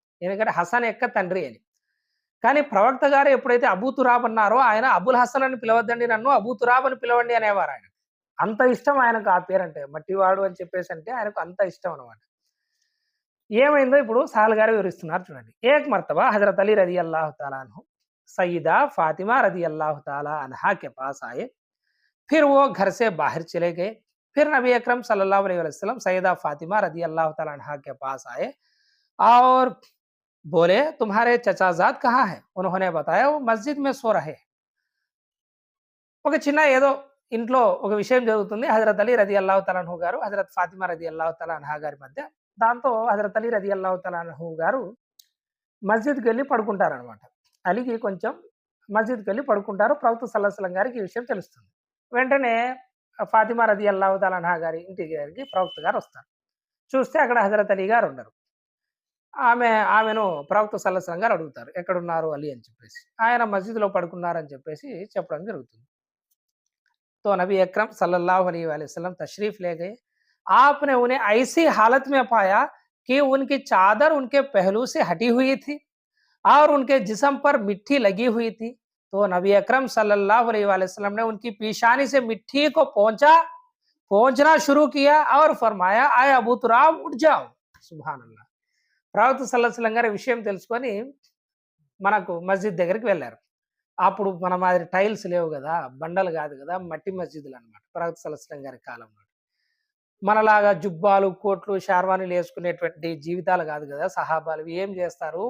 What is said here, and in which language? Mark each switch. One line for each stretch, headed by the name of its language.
Telugu: ఎందుకంటే హసన్ యొక్క తండ్రి అని. కానీ ప్రవక్త గారు ఎప్పుడైతే అబూ తురాబ్ అన్నారో ఆయన అబుల్ హసన్ అని పిలవద్దండి నన్ను అబూ తురాబ్ అని పిలవండి అనేవారు ఆయన. అంత ఇష్టం ఆయనకు ఆ పేరంటే. మట్టివాడు అని చెప్పేసి అంటే ఆయనకు అంత ఇష్టం అనమాట. ఏమైందో ఇప్పుడు సాల్ గారు వివరిస్తున్నారు చూడండి.
Hindi: ఏక్ మర్తబా హజరత్ అలీ రజియల్లాహు తఆలా अन्हु सईदा फातिमा रज़ी अल्लाह ताला अन्हा के पास आए। फिर वो घर से बाहर चले गए। फिर नबी अकरम सल्लल्लाहु अलैहि वसल्लम सईदा फातिमा रज़ी अल्लाह ताला अन्हा के पास आए और बोले, "तुम्हारे चचाज़ाद कहाँ हैं?" उन्होंने बताया, "वो मस्जिद में सो रहे हैं."
Telugu: ఒక చిన్న ఏదో ఇంట్లో ఒక విషయం జరుగుతుంది. హజరత్ అలీ రజియల్లాహు తఆలా అన్హు గారు, హజరత్ ఫాతిమా రజియల్లాహు తఆలా అన్హా గారి మధ్య. దాంతో హజరత్ అలీ రజియల్లాహు తఆలా అన్హు గారు మస్జిద్‌కెళ్ళి పడుకుంటారనమాట. అలీకి కొంచెం మస్జిద్‌కెళ్ళి పడుకుంటారు. ప్రవక్త సల్లల్లాహు అలైహి వసల్లం గారికి ఈ విషయం తెలుస్తుంది. వెంటనే ఫాతిమా రజియల్లాహు తఆలా అన్హా గారి ఇంటికి దగ్గరికి ప్రవక్త గారు వస్తారు. చూస్తే అక్కడ హజరత్ అలీ గారు ఉండరు. ఆమెను ప్రవక్త సల్లల్లాహు అలైహి వసల్లం గారు అడుగుతారు. "ఎక్కడున్నారు అలీ" అని చెప్పేసి. ఆయన మస్జిద్‌లో పడుకున్నారని చెప్పేసి చెప్పడం జరుగుతుంది.
Hindi: तो नबी अकरम सल्लल्लाहु अलैहि वसल्लम तशरीफ ले गए। आपने उन्हें ऐसी हालत में पाया कि उनकी चादर उनके पहलू से हटी हुई थी और उनके जिस्म पर मिट्टी लगी हुई थी। तो नबी अकरम सल्लल्लाहु अलैहि वसल्लम ने उनकी पेशानी से मिट्टी को पोंछना शुरू किया और फरमाया, आए अबू तुराब उठ जाओ।
Arabic: सुभान अल्लाह।
Telugu: ప్రవక్త సల్లల్లాహు అలైహి వసల్లం గారి విషయం తెలుసుకొని మనకు మస్జిద్ దగ్గరికి వెళ్లారు. అప్పుడు మన మాదిరి టైల్స్ లేవు గదా! బండలు గాదు గదా! మట్టి మస్జిదులనమాట. ప్రవక్త సల్లల్లాహు అలైహి వసల్లం గారి కాలంలో. మనలాగా జుబ్బాలు, కోట్లు, షార్వానీలేసుకునేటువంటి జీవితాలు గాదు గదా! సహాబాలు. ఏం జేస్తారు?